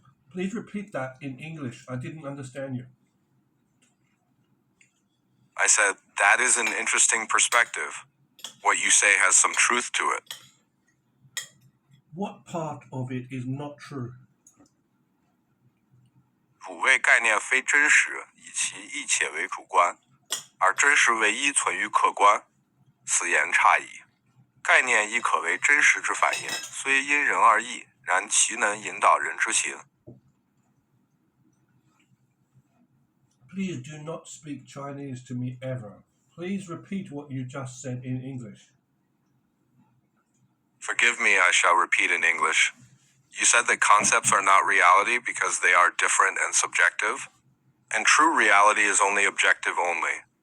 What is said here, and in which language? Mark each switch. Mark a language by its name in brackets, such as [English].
[English] Please repeat that in English. I didn't understand you. I said, that is an interesting perspective. What you say has some truth to it. What part of it is not true? [Literary Chinese] 汝谓概念非真实，以其一且为主观，而真实唯一存于客观，此言差矣。概念亦可为真实之反应，虽因人而异，然其能引导人之行。 [English] Please do not speak Chinese to me ever. Please repeat what you just said in English. Forgive me, I shall repeat in English. You said that concepts are not reality because they are different and subjective, and true reality is only objective only.